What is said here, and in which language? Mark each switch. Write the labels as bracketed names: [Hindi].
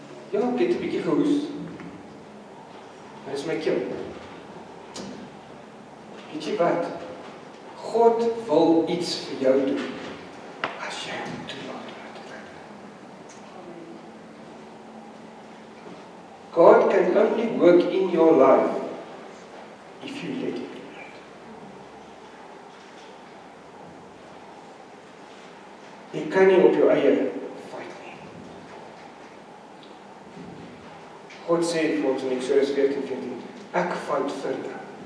[Afrikaans] Ja, ek het 'n bietjie gehoes. Dit is my keel. Weet jy wat? God wil iets vir jou doen, as jy hom toelaat. [English] God can only work in your life if you let Him do it. [Afrikaans] Jy kan nie op jou eie fight nie. God sê vir ons in Eksodus 14:14, ek fight vir jou.